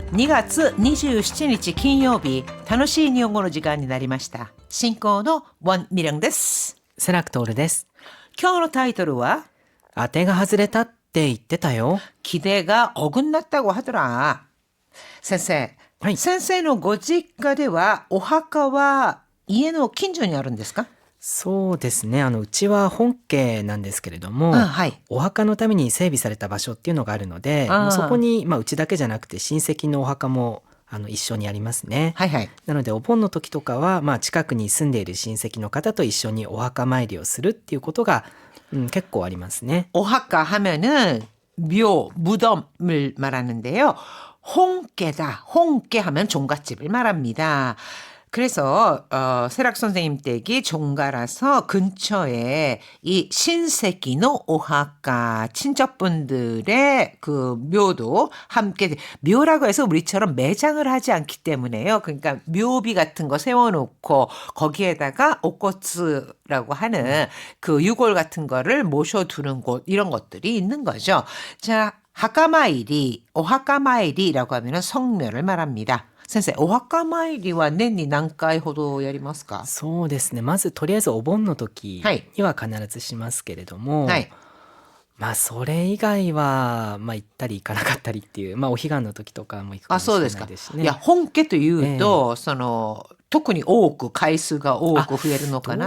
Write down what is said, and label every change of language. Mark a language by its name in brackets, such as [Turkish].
[Japanese] 2月27日金曜日、楽しい日本語の時間になりました。進行のウォン・ミリョンです。セラクトールです。今日のタイトルは当てが外れたって言ってたよ。 [Korean] 기대가 어긋났다고 하더라. [Japanese] 先生、はい。先生のご実家ではお墓は家の近所にあるんですか？そうですね。うちは本家なんですけれども、はい。お墓のために整備された場所っていうのがあるので、あーもうそこに、うちだけじゃなくて親戚のお墓も一緒にありますね。はいはい。なのでお盆の時とかは、近くに住んでいる親戚の方と一緒にお墓参りをするっていうことが、結構ありますね。 [Korean] お墓하면은 묘, 무덤을 말하는데요. 홍계다. 홍계 하면 종갓집을 말합니다. 그래서 세락 선생님 댁이 종가라서 근처에 이 [Japanese] 신세기노 오하카 [Korean] 친척분들의 그 묘도 함께 묘라고 해서 우리처럼 매장을 하지 않기 때문에요. 그러니까 묘비 같은 거 세워놓고 거기에다가 옥고츠라고 하는 그 유골 같은 거를 모셔두는 곳 이런 것들이 있는 거죠. 자, 하카마이리, 오하카마이리라고 하면은 성묘를 말합니다. [Japanese] 先生、お墓参りは年に何回ほどやりますか？そうですね。まずとりあえずお盆の時はいには必ずしますけれども、はい。それ以外は行ったり行かなかったりっていう、お彼岸の時とかも行くかあ、もしれそうですか。ないですしね。いや、本家というと、特に多く、回数が多く増えるのかな。